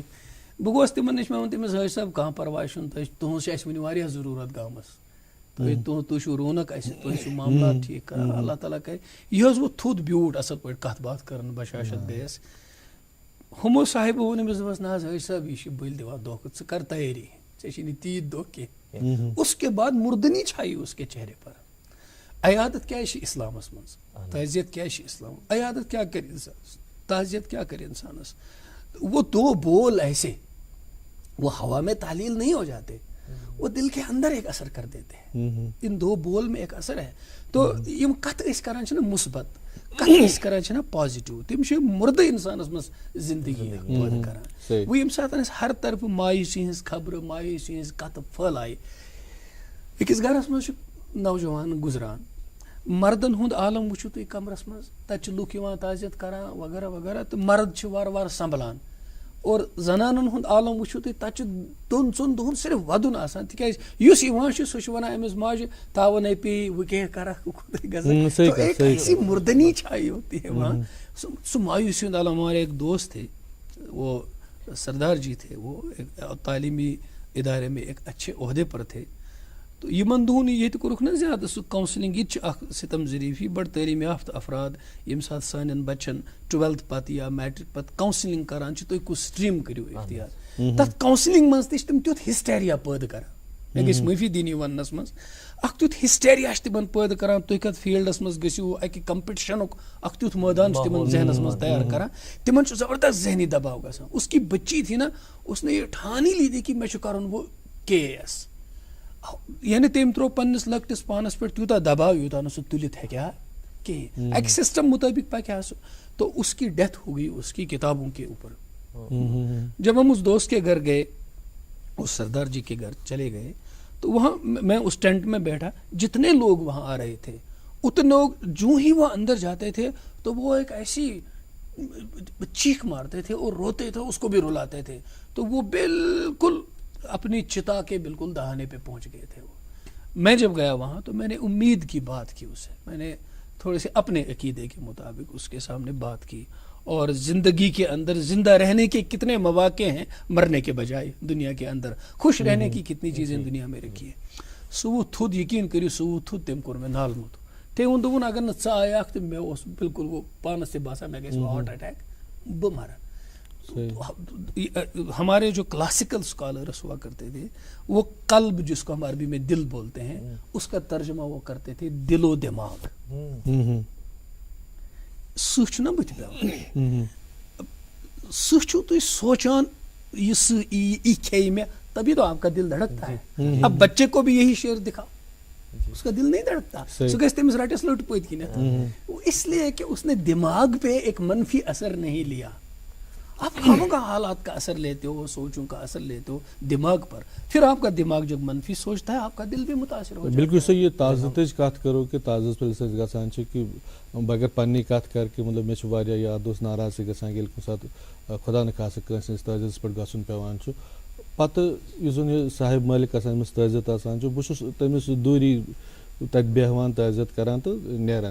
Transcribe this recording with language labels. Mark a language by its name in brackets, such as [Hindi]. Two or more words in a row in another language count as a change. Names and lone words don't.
[Kashmiri] بہٕ گوس تِمن نِش، مےٚ ووٚن تٔمِس حٲج صٲب کانٛہہ پرواے چھُنہٕ، تُہنٛز چھِ اَسہِ وُنہِ واریاہ ضروٗرت گامس، تُہۍ چھِو رونق اَسہِ، تُہۍ چھِو معاملات ٹھیٖک کران، اللہ تعالیٰ کرِ. یہِ حظ ووٚتھ تھوٚد بیوٗٹھ اصل پٲٹھۍ کتھ باتھ کران بشاشت گٔیس. ہمو صاحب ووٚن أمِس دوٚپمَس نہ حظ حٲج صٲب یہِ چھِ بٔلۍ دِوان دھوکہٕ ژٕ کر تیٲری ژےٚ چھی نہٕ تیٖتۍ دۄہ کینٛہہ. [Urdu] اس کے بعد مردنی چھائی اس کے چہرے پر. عیادت کیا ہے [Kashmiri] اسلامس منٛز, [Urdu] تعزیت کیا ہے اسلام, عیادت کیا کرے انسانس, تعزیت کیا کرے انسانس. وہ دو بول ایسے وہ ہوا میں تعلیل نہیں ہو جاتے, وہ دل کے اندر ایک اثر کر دیتے ہیں. ان دو بول میں ایک اثر ہے. [Kashmiri] تو یم کت أسۍ کران چھِ نا مثبت, کت أسۍ کران چھِ نا پازِٹِو, تِم چھِ مردٕ انسانس منٛز زندگی پٲدٕ کران. وۄنۍ ییٚمہِ ساتہٕ أسۍ ہر طرفہٕ مایوٗسی ہٕنٛز خبرٕ, مایوٗسی ہٕنٛز کتھٕ پھٔہلایہِ, أکِس گرس منٛز چھُ نوجوان گُزران, مردن ہُنٛد عالم وٕچھِو تُہۍ کمرس منٛز, تتہِ چھِ لُکھ یِوان تعزیت کران وغیرہ وغیرہ, تہٕ مرد چھِ وارٕ وارٕ سنبھلان. اور زنانن ہُنٛد عالم وٕچھِو تُہۍ, تتہِ چھُ دۄن ژۄن دۄہن صرف ودُن آسان, تِکیازِ یُس یِوان چھُ سُہ چھُ ونان أمِس ماجہِ تاوٕ نے پی وۄنۍ کیٛاہ کرکھ کوٗتاہ گژھان. [Urdu] تو ایک ایسی مردنی چھائی ہوتی ہے وہاں. [Kashmiri] سو مایوسی ہُنٛد عالم. [Urdu] ہمارے ایک دوست تھے, وہ سردار جی تھے, وہ ایک تعلیمی ادارے میں ایک اچھے عہدے پر تھے. [Kashmiri] تو یمن دۄہن ییٚتہِ کوٚرُکھ نا زیادٕ سُہ کاؤنسلنگ, ییٚتہِ چھِ اکھ ستم ظریفی بڑٕ تعلیٖم یافتہٕ افراد ییٚمہِ ساتہٕ سانٮ۪ن بچن 12th پتہٕ یا میٹرک پتہٕ کاؤنسلنگ کران چھِ, تُہۍ کُس سٹریٖم کٔرِو اختیار. تتھ کاؤنسلنگ منٛز تہِ چھِ تِم تیُتھ ہسٹیریا پٲدٕ کران, مےٚ گژھِ معٲفی دِنۍ یہِ وننس منٛز, اکھ تیُتھ ہسٹیریا چھِ تِمن پٲدٕ کران. تُہۍ کتھ فیٖلڈس منٛز گٔژھِو, اکہِ کمپٹشنُک اکھ تیُتھ مٲدان چھُ تِمن ذہنس منٛز تیار کران. تِمن چھُ زبردست ذہنی دباؤ گژھان. [Urdu] اس کی بچی تھی نا, اس نے یہ ٹھان ہی لی تھی کہ [Kashmiri] مےٚ چھُ کرُن [Urdu] وہ KAS. [Kashmiri] یعنی تٔمۍ ترٛوو پننس لۄکٹِس پانس پٮ۪ٹھ تیوٗتاہ دباؤ یوٗتاہ نہٕ سُہ تُلِتھ ہیٚکہِ ہا کِہیٖنۍ, اکہِ سسٹم مطٲبق پکہِ ہا سُہ. [Urdu] تو اس کی ڈیتھ ہو گئی اس کی کتابوں کے اوپر. جب ہم اس دوست کے گھر گئے, اس سردار جی کے گھر چلے گئے, تو وہاں میں اس ٹینٹ میں بیٹھا, جتنے لوگ وہاں آ رہے تھے اتنے لوگ جو ہی وہ اندر جاتے تھے تو وہ ایک ایسی چیخ مارتے تھے اور روتے تھے, اس کو بھی رلاتے تھے. تو وہ بالکل اپنی چتا کے بالکل دہانے پہ پہنچ گئے تھے. وہ میں جب گیا وہاں تو میں نے امید کی بات کی اسے, میں نے تھوڑے سے اپنے عقیدے کے مطابق اس کے سامنے بات کی, اور زندگی کے اندر زندہ رہنے کے کتنے مواقع ہیں مرنے کے بجائے دنیا کے اندر, خوش رہنے کی کتنی چیزیں دنیا میں رکھی ہیں. [Kashmiri] سُہ ووت تھوٚد, یقین کٔرِو سُہ ووت تھوٚد, تٔمۍ کوٚر مےٚ نالمُت. تٔمۍ ووٚن دوٚپُن اگر نہٕ ژٕ آیاکھ تہٕ مےٚ اوس بالکل وہ پانس تہِ باسان مےٚ گژھِ ہارٹ اٹیک, بہٕ مرٕ. [Urdu] ہمارے جو کلاسیکل اسکالرس ہوا کرتے تھے, وہ قلب جس کو ہم عربی میں دل بولتے ہیں, اس کا ترجمہ وہ کرتے تھے دل و دماغ. [Kashmiri] سُہ چھُ نا بٕتھِ پیٚوان, سُہ چھُو تُہۍ سونچان یہ ای کھیٚیہِ مےٚ, [Urdu] تبھی تو آپ کا دل دھڑکتا ہے. اب بچے کو بھی یہی شعر دکھاؤ, اس کا دل نہیں دھڑکتا, [Kashmiri] سُہ گژھِ تٔمِس رٹس لٔٹ پٔتۍ کِنٮ۪تھ. [Urdu] اس لیے کہ اس نے دماغ پہ ایک منفی اثر نہیں لیا. آپ خواہوں حالات کا اثر لیتے ہو, سوچوں کا اثر لیتے ہو دماغ پر, پھر آپ کا دماغ جب منفی سوچتا ہے آپ کا دل بھی متاثر ہو جاتا ہے. بالکل صحیح. [Kashmiri] یہ تعزیتٕچ کتھ کرو کہ تعزیت پٮ۪ٹھ أسۍ گژھان چھِ کہ بہٕ اگر پننی کتھ کر کہ مطلب مےٚ چھُ واریاہ یاد دوست ناراض گژھان ییٚلہِ کُنہِ ساتہٕ خۄدا نہٕ خاصہٕ کٲنٛسہِ ہٕنٛدِس تعزیتس پٮ۪ٹھ گژھُن پیٚوان چھُ. پتہٕ یُس زن یہِ صاحب مٲلِک آسان ییٚمِس تعزیت آسان چھُ, بہٕ چھُس تٔمِس دوٗری تتہِ بیٚہوان تعزیت کران تہٕ نیران.